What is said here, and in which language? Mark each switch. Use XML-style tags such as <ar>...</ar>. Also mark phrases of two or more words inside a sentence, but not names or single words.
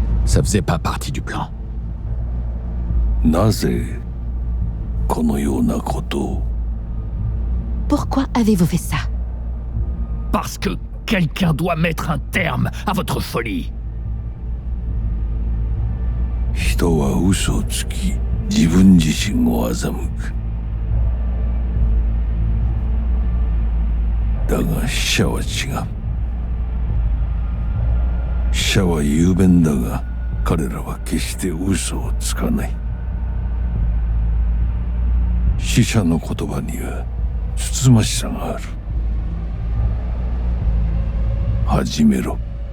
<fr>Ça faisait pas partie du plan.</fr> <ja>なぜこのようなことを</ja> <fr>Pourquoi avez-vous fait ça? Parce que quelqu'un doit mettre un terme à votre folie.</fr> <ja>人は嘘をつき自分自身を欺く。だが死者は違う。死者は雄弁だが彼らは決して嘘をつかない。死者の言葉にはつつましさがある。始めろ。</ja>